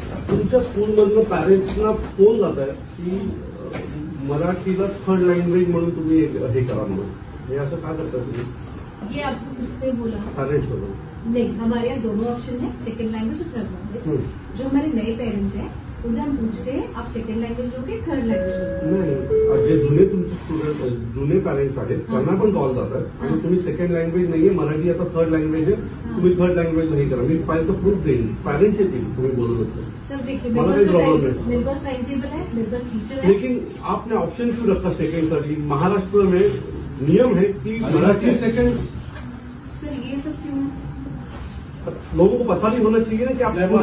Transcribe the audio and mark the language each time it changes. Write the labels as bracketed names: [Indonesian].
[Marathi] तुमच्या स्कूलमधलं पॅरेंट्सना फोन जात आहे की मराठीला थर्ड लँग्वेज म्हणून तुम्ही हे करा म्हणून, हे असं काय करता तुम्ही? [Hindi] ये आपको किसने बोला? [Marathi] पॅरेंट्स बरोबर [Hindi] नहीं, हमारे यहाँ दोनों ऑप्शन है, सेकंड लैंग्वेज और थर्ड लैंग्वेज। जो हमारे नए पेरेंट्स हैं उनसे हम पूछते हैं आप सेकंड लैंग्वेज लोगे थर्ड लैंग्वेज लोगे? [Marathi] नाही, जे जुने तुमचे स्टुडंट जुने पॅरेंट्स आहेत त्यांना पण कॉल जातात आणि तुम्ही सेकंड लँग्वेज नाहीये, मराठी आता थर्ड लँग्वेज आहे, तुम्ही थर्ड लँग्वेज हे करा, मी पाहिजे तर प्रूफ देईन, पॅरेंट्स येतील तुम्ही बोलत असेल। [Hindi] सर देखिए मेरे पास टाइम टेबल है, मेरे पास टीचर है, लेकिन आपने ऑप्शन क्यों रखा सेकंड थर्ड? महाराष्ट्र में नियम है कि मराठी सेकंड। सर ये सब क्यों है? लोगों को पता नहीं होना चाहिए ना कि आप